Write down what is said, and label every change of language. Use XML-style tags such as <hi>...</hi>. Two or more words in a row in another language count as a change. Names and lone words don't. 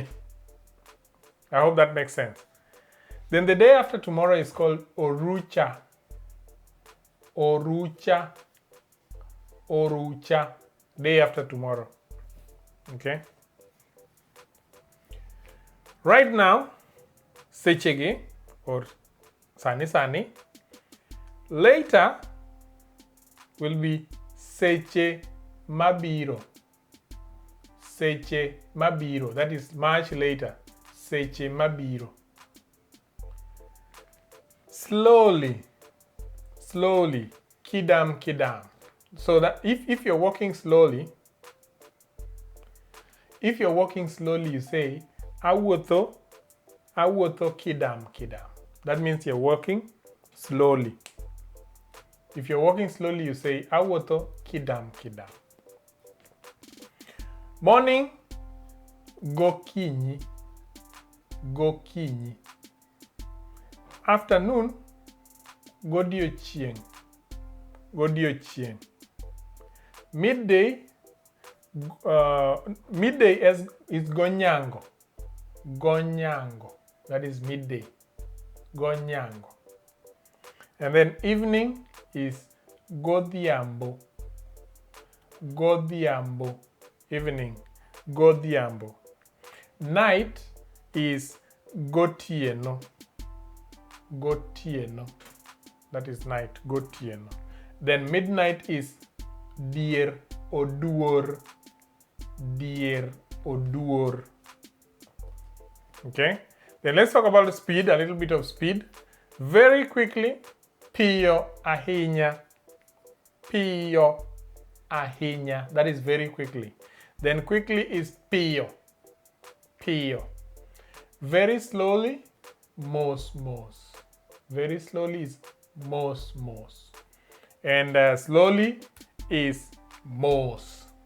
<en>I hope that makes sense. Then the day after tomorrow is called</en> <luo>orucha, orucha, orucha,</luo> <en>day after tomorrow. Okay. Right now, sechege or</en> <luo>sani sani.</luo> <en>Later will be</en> <luo>seche mabiro, seche mabiro,</luo> <en>that is much later,</en> <luo>seche mabiro.</luo> <en>Slowly, slowly,</en> <luo>kidam kidam.</luo> <en>So that if you're walking slowly, you say</en> <luo>awuotho, awuotho kidam kidam.</luo> <en>That means you're walking slowly. If you're walking slowly, you say</en> <luo>awuotho kidam kidam.</luo> <en>Morning,</en> <luo>gokinyi, gokinyi.</luo> <en>Afternoon,</en> <luo>godiochieng, godiochieng.</luo> <en>Midday, midday is</en> <luo>gonyango, gonyango.</luo> <en>That is midday, gonyango. And then evening is</en> <luo>godhiambo, godhiambo.</luo> <en>Evening, godhiambo. Night is</en> <luo>gotieno, gotieno.</luo> <en>That is night, gotieno. Then midnight is</en> <luo>dier oduor, dier oduor.</luo> <en>Okay. Then let's talk about the speed, a little bit of speed. Very quickly,</en> <luo>piyo ahinya, piyo ahinya.</luo> <en>That is very quickly. Then quickly is</en> <luo>pio. Pio.</luo> <en>Very slowly, mos. Very slowly is mos. And slowly is mos.</en>